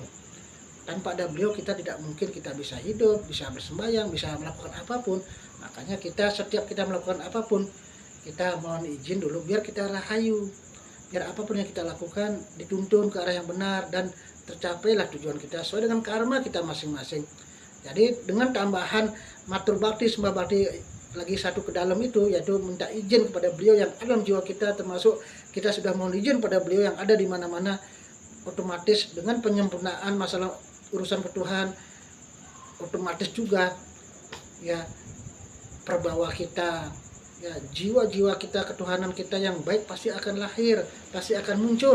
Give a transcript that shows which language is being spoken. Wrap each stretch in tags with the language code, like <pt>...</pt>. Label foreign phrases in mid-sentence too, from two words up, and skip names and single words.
<id>Tanpa ada beliau kita tidak mungkin kita bisa hidup, bisa bersembahyang, bisa melakukan apapun. Makanya kita setiap kita melakukan apapun, kita mohon izin dulu biar kita rahayu. Biar apapun yang kita lakukan dituntun ke arah yang benar dan tercapailah tujuan kita sesuai dengan karma kita masing-masing. Jadi dengan tambahan</id> <ban>matur bakti,</ban> <id>sembah bakti lagi satu ke dalam itu, yaitu minta izin kepada beliau yang ada dalam jiwa kita, termasuk kita sudah mohon izin pada beliau yang ada di mana-mana. Otomatis dengan penyempurnaan masalah urusan ketuhan, otomatis juga perbawa kita, jiwa-jiwa kita, ketuhanan kita yang baik pasti akan lahir, pasti akan muncul.</id>